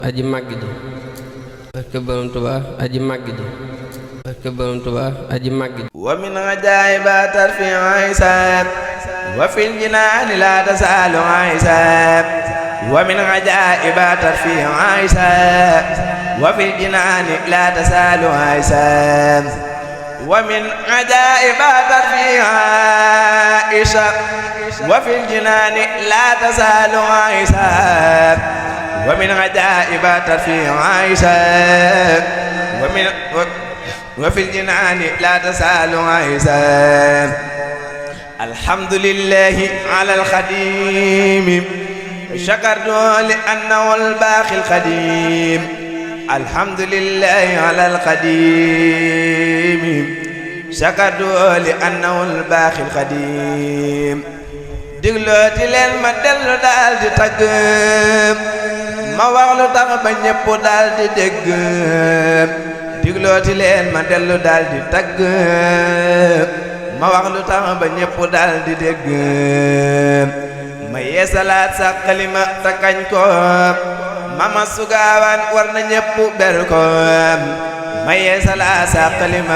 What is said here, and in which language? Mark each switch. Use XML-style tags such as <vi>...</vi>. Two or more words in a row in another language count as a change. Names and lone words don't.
<wo>aji màgg ji barke Borom Tuubaa aji màgg ji barke Borom Tuubaa aji màgg ji</wo> <ar>ومن عجائب ترفيع عيسى وفي الجنان لا تسأل عيسى ومن عجائب ترفيع عيسى وفي الجنان لا تسأل عيسى ومن عجائب ترفيع عيسى وفي الجنان لا تسأل عيسى ومن عجائب ترفيع عيسى وفي الجنان لا تسأل عيسى الحمد لله على الخديم شكرت لأنه الباقي القديم الحمد لله على القديم شكرت لأنه الباقي القديم</ar> <wo>diglooti leen ma dellu daal di tagg ma wax lu tax ba ñépp daal di dégg diglooti leen ma dellu daal di tagg ma wax lu tax ba ñépp daal di dégg ma yeesalaat sa xalima ta kañ ko mama sugaawaan war na ñépp ber ko ma yeesalaat sa xalima</wo>